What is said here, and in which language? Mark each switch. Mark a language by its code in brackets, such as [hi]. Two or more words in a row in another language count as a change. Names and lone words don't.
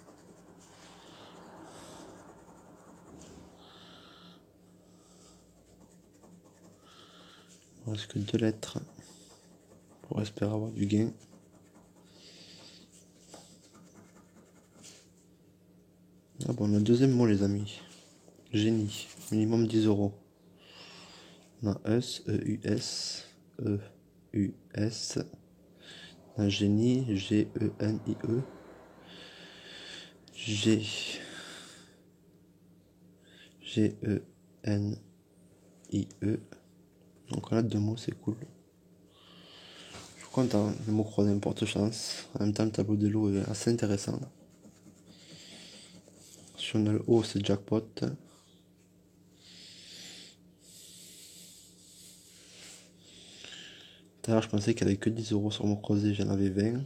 [fr] Il ne reste que deux lettres pour espérer avoir du gain. Ah bon, on a le deuxième mot les amis. Génie. Minimum 10 euros. On a S, E-U-S, E-U-S. On a génie, G-E-N-I-E. G, G-E-N-I-E. Donc on a deux mots, c'est cool. Je suis content, les mots croisés porte chance. En même temps, le tableau de l'eau est assez intéressant. Si on a le O, c'est jackpot. Tout à l'heure, je pensais qu'il n'y avait que 10 euros sur mon croisé, j'en avais 20.